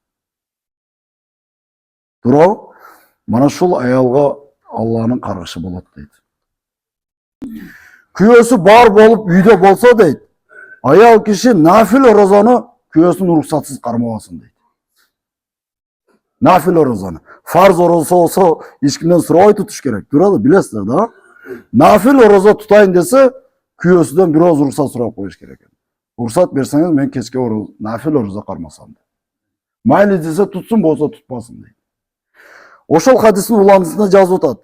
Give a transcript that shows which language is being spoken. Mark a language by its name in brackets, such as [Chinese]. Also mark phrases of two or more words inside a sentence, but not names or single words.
[Kyrgyz] Туурабы? Мана ушул аялга Алланын каргышы болот дейт. Күйөөсү бар болуп үйдө болсо дейт, аял киши нафил оразаны күйөөсүнүн уруксатсыз кармабасын дейт. Нафил оразаны. Фарз ораза болсо эч кимден сурабай тутуш керек. Туурабы? Билесиздер да? Нафил ораза тутайын десе, күйөөсүдөн бир ооз уруксат сурап коюш керек. Уруксат берсеңиз, мен кечке нафил ораза кармасам дейт. Майли десе тутсун, болсо тутпасын дейт. Ошол хадистин уландысында жазып атат.